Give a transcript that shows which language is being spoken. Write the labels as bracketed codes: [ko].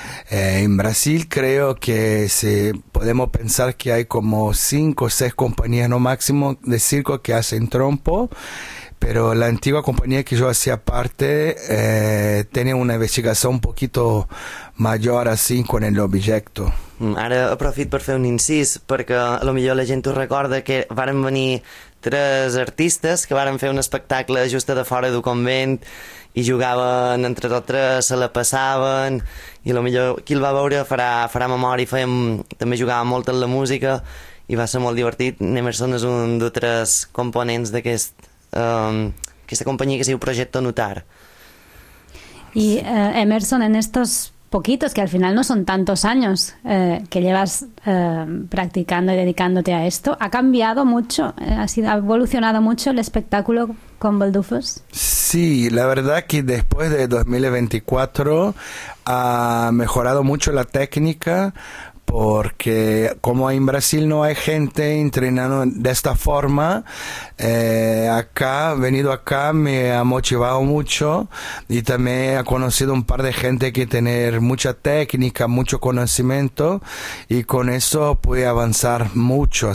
[es] En Brasil creo que podemos pensar que hay como 5 o 6 compañías no máximo de circo que hacen trompo, pero la antigua compañía que yo hacía parte tenía una investigación un poquito mayor así con el objeto. [ca] Ara aprofito per fer un incís, perquè a lo millor la gent ho recorda que varen venir 3 artistes que varen fer un espectacle just a de fora del convent i jugaven entre tots 3, se la passaven, i a lo millor qui el va veure farà memòria, també jugava molt en la música i va ser molt divertit. Emerson és un dels 3 components d'aquest aquesta companyia que es diu Projecte Notar. [es] I Emerson, en estos poquitos, que al final no son tantos años que llevas practicando y dedicándote a esto, ¿ha cambiado mucho? ¿Ha evolucionado mucho el espectáculo con baldufas? Sí, la verdad que después de 2024 ha mejorado mucho la técnica, porque como en Brasil no hay gente entrenando de esta forma, venido acá me ha motivado mucho y también he conocido un par de gente que tiene mucha técnica, mucho conocimiento y con eso pude avanzar mucho.